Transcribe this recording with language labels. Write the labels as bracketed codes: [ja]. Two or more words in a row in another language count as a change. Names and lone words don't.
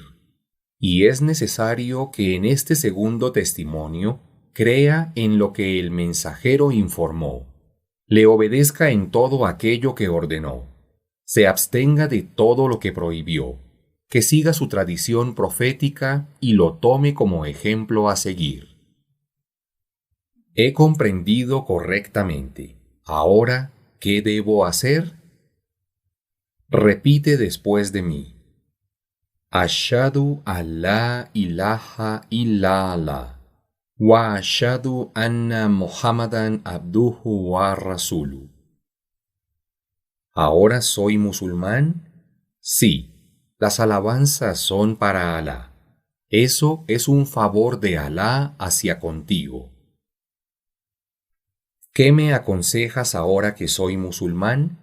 [es] Y es necesario que en este segundo testimonio crea en lo que el mensajero informó, le obedezca en todo aquello que ordenó, se abstenga de todo lo que prohibió, que siga su tradición profética y lo tome como ejemplo a seguir. He comprendido correctamente. Ahora, ¿qué debo hacer? Repite después de mí. [ar] أشهد أن لا إله إلا الله وأشهد أن محمدا عبده ورسوله. [es] ¿Ahora soy musulmán? Sí, las alabanzas son para Alá. Eso es un favor de Alá hacia contigo. ¿Qué me aconsejas ahora que soy musulmán?